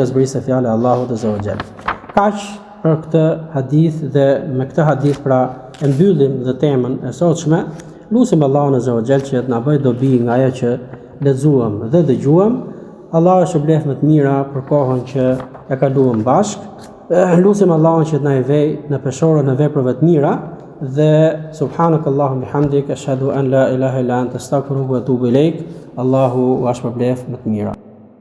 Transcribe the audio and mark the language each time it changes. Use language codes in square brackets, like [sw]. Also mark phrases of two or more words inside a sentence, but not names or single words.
[sq] Kaq për këtë hadith dhe me këtë hadith pra e mbyllim dhe temën e sotshme. Lutim Allahun [ar] عز وجل [sq] që të na bëjë dobi nga ajo që lexuam dhe dëgjuam. Allah është shpëlef më të mira për kohën që e kaluam bashkë. Lutim Allahun që të na i vej në peshorën e veprave të mira dhe [ar] سبحانك اللهم وبحمدك أشهد أن لا إله إلا أنت أستغفرك وأتوب إليك. [sq] Allahu është shpëlef më të mira.